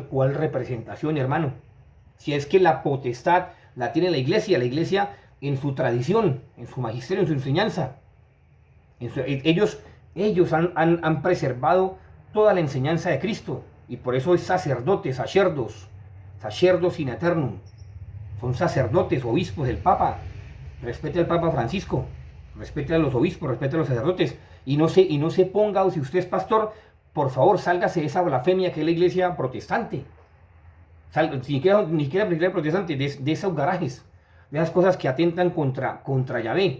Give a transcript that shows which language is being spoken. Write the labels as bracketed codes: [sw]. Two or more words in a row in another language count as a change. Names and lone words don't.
[es] ¿Cuál representación, hermano? Si es que la potestad la tiene la iglesia en su tradición, en su magisterio, en su enseñanza. Ellos han preservado toda la enseñanza de Cristo, y por eso es sacerdotes, [la] sacerdos in aeternum. [es] Son sacerdotes, obispos del Papa. Respete al Papa Francisco, respete a los obispos, respete a los sacerdotes, y no se ponga, o si usted es pastor, por favor, sálgase de esa blasfemia que es la iglesia protestante. Ni siquiera la iglesia protestante, de esos garajes, de esas cosas que atentan contra Yahvé.